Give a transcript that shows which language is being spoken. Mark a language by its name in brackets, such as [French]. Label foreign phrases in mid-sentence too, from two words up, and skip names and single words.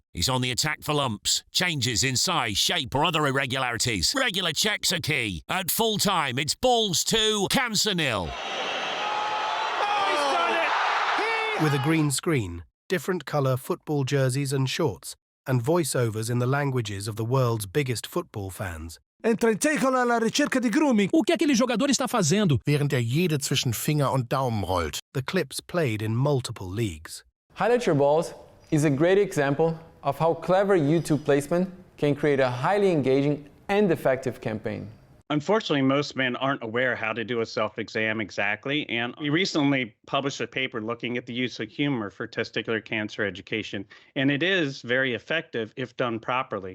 [English] He's on the attack for lumps, changes in size, shape or other irregularities. Regular checks are key. At full time, it's balls 2, cancer 0. With a green screen, different colour football jerseys and shorts, and voiceovers in the languages of the world's biggest football fans. [Italian] Entrei alla ricerca di grumi. [Portuguese] O que aquele jogador está fazendo? [German] Während jede zwischen Finger und Daumen rollt. [English] The clips played in multiple leagues. Highlight Your Balls is a great example of how clever YouTube placement can create a highly engaging and effective campaign. Unfortunately, most men aren't aware how to do a self-exam exactly, and we recently published a paper looking at the use of humor for testicular cancer education, and it is very effective if done properly.